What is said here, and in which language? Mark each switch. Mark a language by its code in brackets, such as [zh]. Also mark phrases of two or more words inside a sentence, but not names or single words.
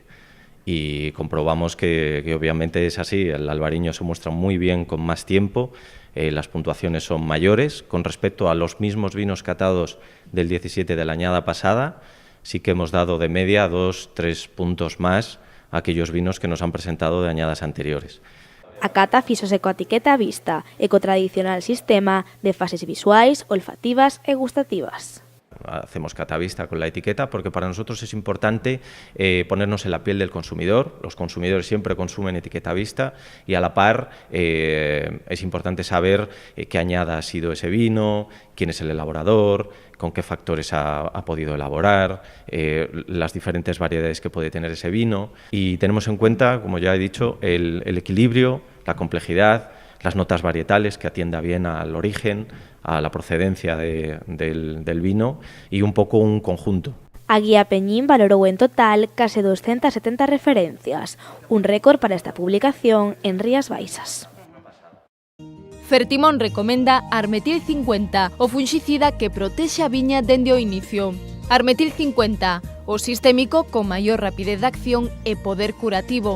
[es] Y comprobamos que obviamente es así, el albariño se muestra muy bien con más tiempo, las puntuaciones son mayores con respecto a los mismos vinos catados del 17 de la añada pasada. Sí que hemos dado de media 2-3 puntos más a aquellos vinos que nos han presentado de añadas anteriores. [gl] A cata fíxose coa etiqueta á vista e co tradicional sistema de fases visuais, olfativas e gustativas. [es] hacemos catavista con la etiqueta, porque para nosotros es importante ponernos en la piel del consumidor. Los consumidores siempre consumen etiqueta vista y a la par es importante saber qué añada ha sido ese vino, quién es el elaborador, con qué factores ha podido elaborar, las diferentes variedades que puede tener ese vino, y tenemos en cuenta, como ya he dicho, el equilibrio, la complejidad, las notas varietales, que atienda bien al origen, a la procedencia del vino, y un pouco un conjunto. [gl] A Guía Peñín valorou en total case 270 referencias, un récord para esta publicación en Rías Baixas. Fertimón recomenda Armetil 50, o funxicida que protexe a viña dende o inicio. Armetil 50, o sistémico con maior rapidez de acción e poder curativo.